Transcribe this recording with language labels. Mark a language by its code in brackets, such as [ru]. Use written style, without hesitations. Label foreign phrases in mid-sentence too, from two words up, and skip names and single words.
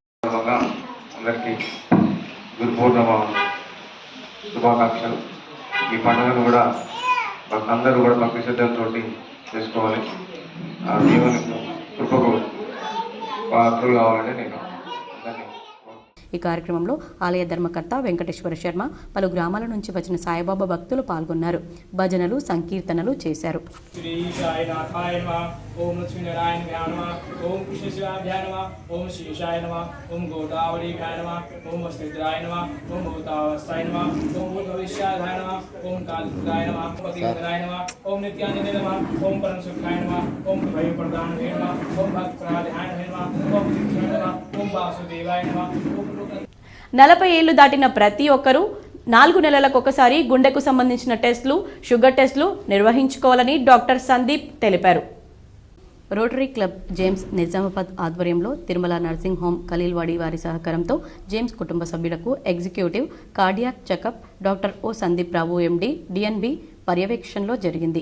[te] ఈ పండుగను కూడా అందరూ కూడా భక్తి శ్రద్ధలతో చేసుకోవాలి. ఆ దేవుని కృపకు పాత్రలు కావాలని నేను. ఈ కార్యక్రమంలో ఆలయ ధర్మకర్త వెంకటేశ్వర శర్మ, పలు గ్రామాల నుంచి వచ్చిన సాయిబాబా భక్తులు పాల్గొన్నారు. భజనలు, సంకీర్తనలు చేశారు. [sa] ओम लक्ष्मीनारायण भ्याय नमः, ओम कृष्णशिवाभ्याय नमः, ओम शेषाय नमः, ओम गोदावरीभ्याय नमः, ओम वस्त्रद्राय नमः, ओम भूतावस्थाय नमः, ओम भूतभविष्याय नमः, ओम कालपुराय नमः, ओम पतिंद्राय नमः, ओम नित्यानंदाय नमः, ओम परम सुखाय नमः, ओम भयप्रदानाय नमः, ओम भक्तप्रदानाय नमः, ओम कृष्णाय नमः, ओम वासुदेवाय नमः. [te] 40 ఏళ్లు దాటిన ప్రతి ఒక్కరూ 4 నెలలకు ఒకసారి గుండెకు సంబంధించిన టెస్టులు, షుగర్ టెస్టులు నిర్వహించుకోవాలని డాక్టర్ సందీప్ తెలిపారు. రోటరీ క్లబ్ జేమ్స్ నిజామాబాద్ ఆధ్వర్యంలో తిరుమల నర్సింగ్ హోమ్ ఖలీల్వాడి వారి సహకారంతో జేమ్స్ కుటుంబ సభ్యులకు ఎగ్జిక్యూటివ్ కార్డియాక్ చెకప్ డాక్టర్ ఓ సందీప్ రావు ఎండి డిఎన్బి పర్యవేక్షణలో జరిగింది.